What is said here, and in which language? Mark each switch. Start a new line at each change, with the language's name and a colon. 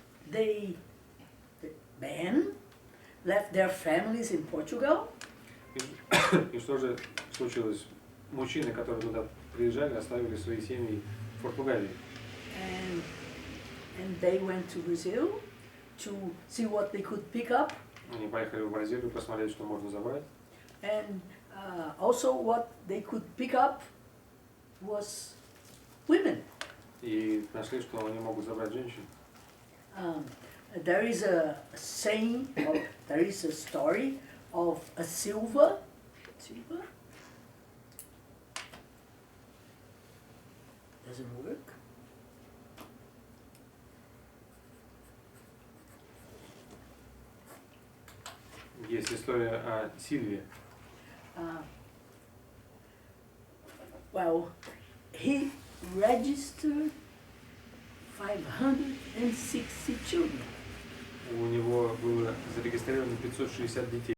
English: The men left their families in Portugal.
Russian: И что же случилось? Мужчины, которые туда приезжали, оставили свои семьи в Португалии.
English: And they went to Brazil to see what they could pick up.
Russian: Они поехали в Бразилию посмотреть, что можно забрать.
English: And also what they could pick up was women.
Russian: И нашли, что они могут забрать женщин.
English: There is a saying, or there is a story of a silver. Doesn't work.
Russian: Есть история о Сильве.
English: Well, he registered 560 children.
Russian: У него было зарегистрировано 560 детей.